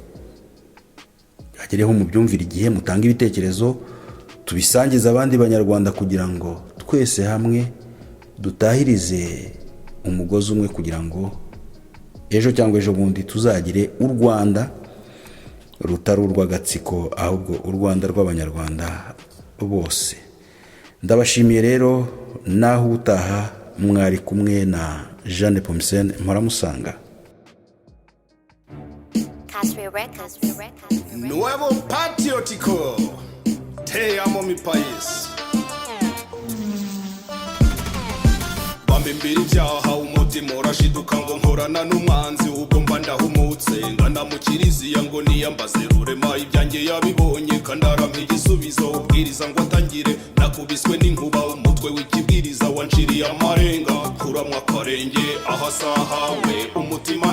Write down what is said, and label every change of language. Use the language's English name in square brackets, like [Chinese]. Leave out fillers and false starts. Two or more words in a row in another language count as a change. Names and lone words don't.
[Kinyarwanda] Hagereho mu byumvira igihe, mutanga ibitekerezo, tubisangiza abandi banyarwanda kugira ngo twese hamwe dutahirize umugozi umwe, kugira ngo ejo cyangwa ejo bundi tuzagire u Rwanda rutari urw'agatsiko, ahubwo u Rwanda rw'abanyarwanda bose. Ndabashimiye rero, naho utaha mwari kumwe na Jeanne Pomsen Mparamusanga. [Spanish] Nuevo patriótico, te amo mi país. [Kinyarwanda] Bambimbira ibyaha, umutima urashiduka ngo nkorana n'umwanzi, ubwo mba ndahumutse ngana mu kiriziya ngo niyambaze rurema ibyanjye yabibonye, kandarampa igisubizo, ubwiriza ngo atangire, nakubiswe n'inkuba, umutwe w'ikibwiriza wanciriye amarenga, kuramwa akarenge ahasahawe, umutima